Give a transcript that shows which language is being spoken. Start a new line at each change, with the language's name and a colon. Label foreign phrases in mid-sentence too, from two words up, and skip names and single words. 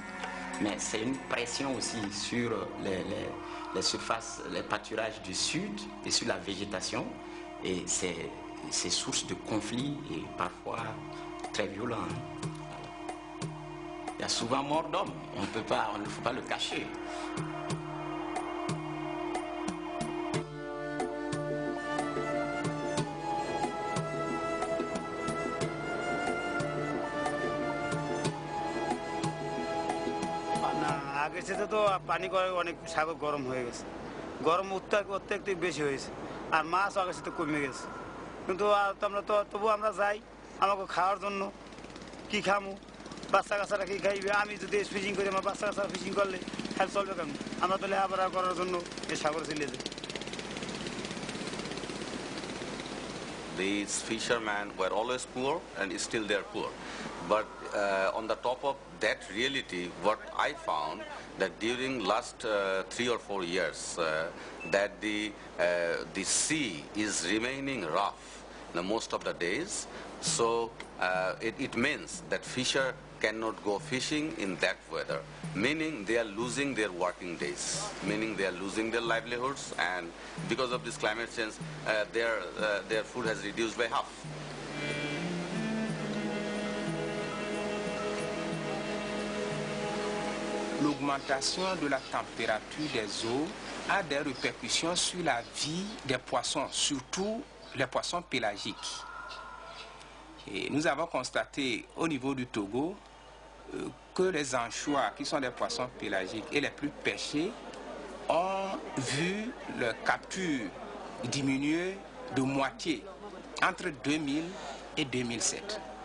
French: Mais c'est une pression aussi sur les surfaces, les pâturages du sud et sur la végétation. Et c'est source de conflits et parfois très violents. Il y a souvent mort d'hommes, on ne faut pas le cacher.
Bangla: আগের সাথে তো পানি অনেক সাগর গরম হয়ে গেছে, গরম অত্যধিক বেশি হয়েছে, আর মাছ আগের সাথে কমে গেছে। কিন্তু তবু আমরা যাই আমাকে খাওয়ার জন্য, কি খামু, বাচ্চা কাচ্চারা কি খাইবে, আমি যদি ফিশিং করি আমার বাচ্চা কাচ্চারা ফিশিং করলে খেয়াল চলবে কেমন, আমরা তো লেখাপড়া করার জন্য এই সাগরে চলে যাই।
English: These fishermen were always poor and still they are poor. But on the top of that reality, what I found that during last 3 or 4 years, that the sea is remaining rough most of the days. So it means that fisher cannot go fishing in that weather, meaning they are losing their working days, meaning they are losing their livelihoods, and because of this climate change, their food has reduced by half.
French: L'augmentation de la température des eaux a des répercussions sur la vie des poissons, surtout les poissons pélagiques. Et nous avons constaté au niveau du Togo que les anchois, qui sont des poissons pélagiques et les plus pêchés, ont vu leur capture diminuer de moitié entre 2000 et 2007.